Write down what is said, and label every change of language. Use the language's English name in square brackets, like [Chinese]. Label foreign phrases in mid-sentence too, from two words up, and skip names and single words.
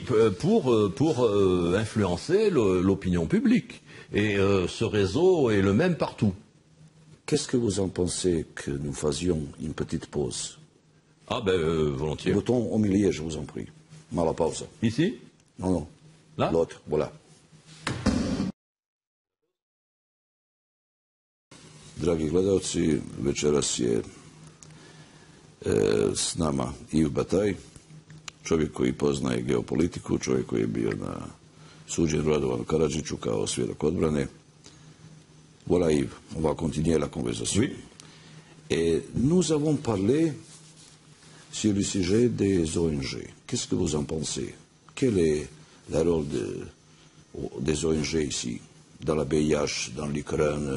[French] pour influencer l'opinion publique. Et ce réseau est le même partout. Qu'est-ce que vous en pensez que nous faisions une petite pause? Ah ben volontiers. Le bouton au milieu, je vous en prie. [Serbian] Mala pausa. [French] Ici? Non. Là? L'autre, voilà. [Serbian] Dragi gledalci, večeras je s nama Iv Bataj, čovjek koji poznaje geopolitiku, čovjek koji je bio na suđenju Radovanu Karadžiću kao svjedok odbrane. [French] Voilà Yves, on va continuer la conversation. Oui. Et nous avons parlé sur le sujet des ONG. Qu'est-ce que vous en pensez? Quel est le rôle des ONG ici, dans la BIH, dans l'Ukraine?